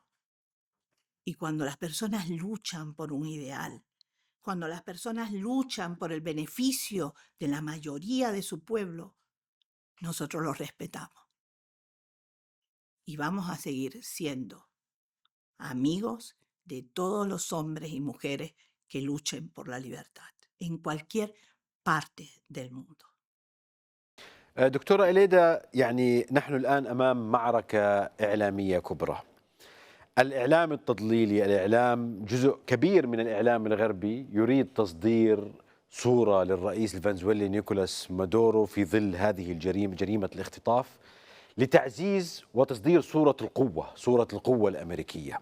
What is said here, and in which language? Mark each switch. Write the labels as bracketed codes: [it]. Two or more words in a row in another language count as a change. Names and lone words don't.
[es] Y cuando las personas luchan por un ideal, cuando las personas luchan por el beneficio de la mayoría de su pueblo, nosotros los respetamos. Y vamos a seguir siendo amigos de todos los hombres y mujeres que luchen por la libertad en cualquier parte del mundo. [ar] دكتورة إليدا، يعني نحن الآن أمام معركة إعلامية كبرى. الإعلام التضليلي، الإعلام جزء كبير من الإعلام الغربي يريد تصدير صورة للرئيس الفنزويلي نيكولاس مادورو في ظل هذه الجريمة، جريمة الاختطاف، لتعزيز وتصدير صورة القوة الأمريكية.